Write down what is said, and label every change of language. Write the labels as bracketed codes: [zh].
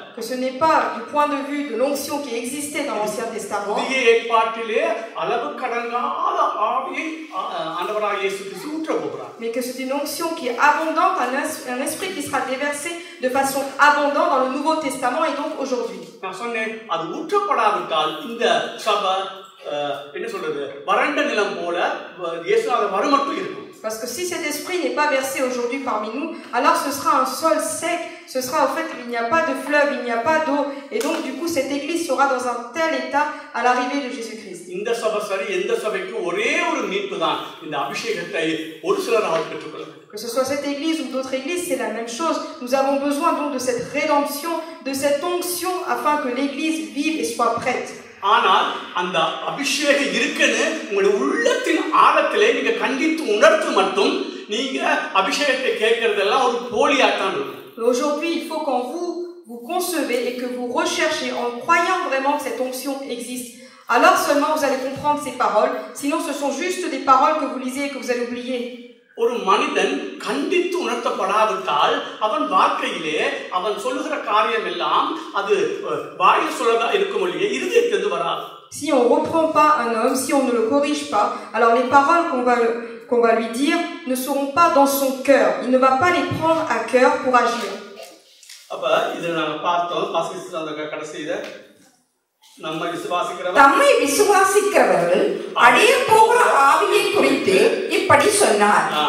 [fr] Que ce n'est pas du point de vue de l'onction qui existait dans l'Ancien Testament. [ta] புதிய ஏற்பாட்டிலே அளவு கடங்காத ஆவியை ஆண்டவராகிய இயேசு கிறிஸ்து ஊற்ற போகிறார். [fr] Mais que c'est une onction qui est abondante, un esprit qui sera déversé de façon abondante dans le Nouveau Testament et donc aujourd'hui. [ta] நான் சொன்னேன் அது ஊற்றப்படாவிட்டால் இந்த சபை என்ன சொல்றது வறண்ட நிலம் போல இயேசுநாதர் வருமட்டும் இருக்கும். [fr] Parce que si cet esprit n'est pas versé aujourd'hui parmi nous, alors ce sera un sol sec, ce sera au fait qu'il n'y a pas de fleuve, il n'y a pas d'eau, et donc du coup cette église sera dans un tel état à l'arrivée de Jésus-Christ. [ta] இந்த சபை சரி எந்த சபைக்கு ஒரே ஒரு மீட்பு தான் இந்த அபிஷேகத்தை ஒரு சிலரால் பெற்றுக்கொள்ள. [fr] Que ce soit cette église ou d'autres églises, c'est la même chose. Nous avons besoin donc de cette rédemption, de cette onction afin que l'église vive et soit prête. [ta] ஆனால் அந்த அபிஷேகம் இருக்குன்னு உங்களுடைய உள்ளத்தின் ஆழத்திலே நீங்க கண்டித்து உணர்த்து மட்டும் நீங்க அபிஷேகத்தை கேட்கறதெல்லாம் ஒரு போலியாத்தான் இருக்கும். [fr] Aujourd'hui, il faut qu'en vous concevez et que vous recherchez en croyant vraiment que cette onction existe. Alors seulement vous allez comprendre ces paroles. Sinon, ce sont juste des paroles que vous lisez et que vous allez oublier. [ta] ஒரு மனிதன் கண்டித்து உணர்த்தப்படாவிட்டால் அவன் வாழ்க்கையிலே அவன் சொல்லுகிற காரியம் எல்லாம் அது வாயில் சொல்லதா இருக்குமொழியே இருதயத்திலிருந்து வராது. [fr] Si on ne reprend pas un homme, si on ne le corrige pas, alors les paroles qu'on va lui dire ne seront pas dans son cœur. Il ne va pas les prendre à cœur pour agir. [ta] அப்ப இத நாம பார்த்தோம் வாசிச்சத கடைசியில நம்மை விசுவாசிக்கிறவர்கள் அடைய போகிற ஆவியை குறித்து இப்படி சொன்னார்.